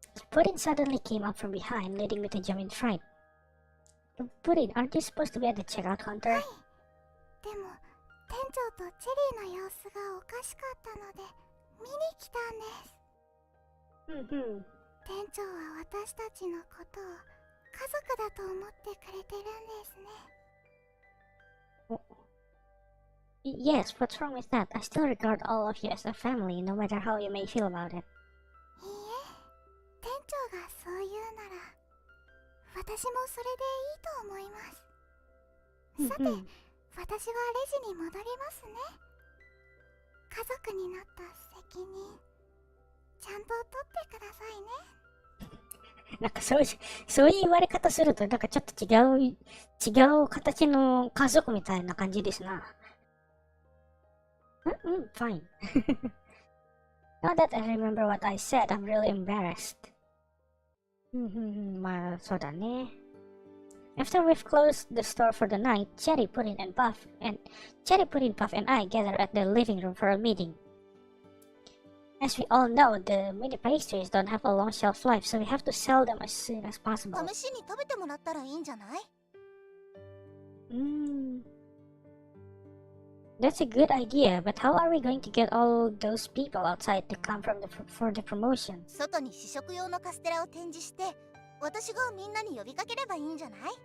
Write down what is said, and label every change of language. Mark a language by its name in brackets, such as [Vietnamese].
[English] Puddin suddenly came up from behind, leading me to jump in fright. Puddin, aren't you supposed to be at the checkout counter? [Japanese] でも店長とチェリーの様子がおかしかったので見に来たんです。 Mm-hmm. 店長は私たちのことを家族だと思ってくれてるんですね。 [English] Yes, what's wrong with that? I still regard all of you as a family, no matter how you may feel about it. [Japanese] いいえ、店長がそう言うなら私もそれでいいと思います。さて、 Mm-hmm. 私はレジに戻りますね。家族になった責任ちゃんと取ってくださいね。なんかそういう言われ方すると、なんかちょっと違う形の家族みたいな感じですな。 [English] Fine. Now that I remember what I said, I'm really embarrassed. [Japanese] まあ、そうだね。 [English] After we've closed the store for the night, Cherry, Puddin, Puff, and I gather at the living room for a meeting. As we all know, the mini pastries don't have a long shelf life, so we have to sell them as soon as possible. [Japanese] 試しに食べてもらったらいいんじゃない？ [English] That's a good idea, but how are we going to get all those people outside to come for the promotion? [Japanese] 外に試食用のカステラを展示して、私がみんなに呼びかければいいんじゃない？